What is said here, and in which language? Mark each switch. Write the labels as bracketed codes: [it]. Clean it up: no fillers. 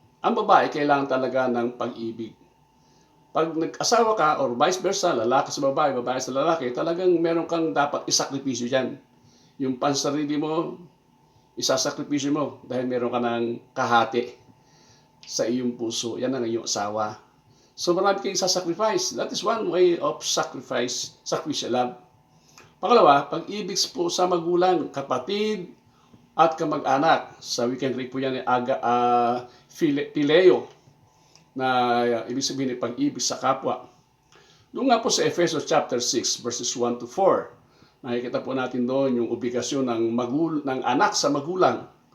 [tl] Ang babae, kailangan talaga ng pag-ibig. Pag nag-asawa ka, or vice versa, lalaki sa babae, babae sa lalaki, talagang meron kang dapat isakripisyo dyan. Yung pansarili mo, isasakripisyo mo dahil meron ka ng kahati sa iyong puso. Yan ang iyong asawa. So, marami kang isasacrifice. [en] That is one way of sacrificial love. [tl] Pangalawa, pag-ibig po sa magulang, kapatid, at kamag-anak. Sa wikang Greek po yan phileo, na ibig sabihin ay pag-ibig sa kapwa. Doon nga po sa Ephesians chapter 6 verses 1 to 4, nakikita po natin doon yung obligasyon ng anak sa magulang.